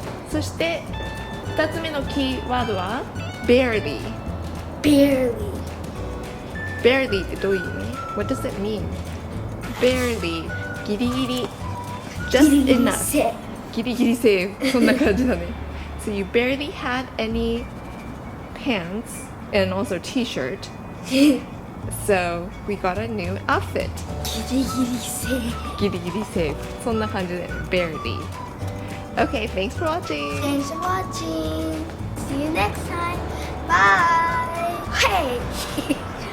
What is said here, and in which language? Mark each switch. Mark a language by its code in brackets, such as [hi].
[ja] そして2つ目のキーワードは barely. [en] Barely. [ja] Barely ってどういう意味？ [en] What does it mean? [ja] Barely ギリギリ [en] Just enough [ja] ギリギリセーフそんな感じだね。 [en] So you barely had any pants and also t-shirt. So we got a new outfit. [ja] ギリギリセーフ。ギリギリセーフそんな感じで barely. [en] Okay, thanks for watching. Thanks for watching. See you next time. Bye. Hey.